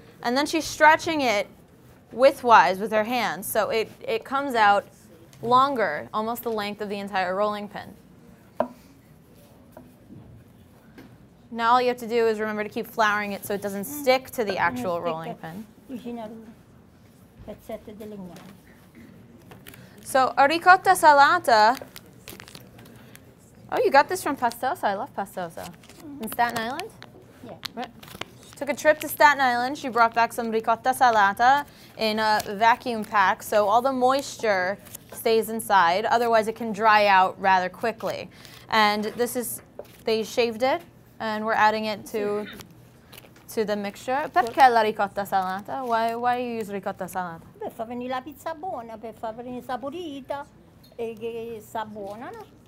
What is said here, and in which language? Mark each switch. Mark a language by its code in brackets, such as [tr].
[en] And then she's stretching it widthwise with her hands. So it comes out longer, almost the length of the entire rolling pin. Now all you have to do is remember to keep flouring it so it doesn't stick to the actual rolling pin. [it] Vicino al pezzetto di legname. [en] So a ricotta salata. Oh, you got this from Pastosa. I love Pastosa. In Staten Island? Yeah. Right. Took a trip to Staten Island. She brought back some ricotta salata in a vacuum pack, so all the moisture stays inside. Otherwise, it can dry out rather quickly. And this is, they shaved it, and we're adding it to the mixture. [it] Perché la ricotta salata? [en] Why you use ricotta salata? [it] Per far venire la pizza buona, per far venire saporita e che sa buona, no?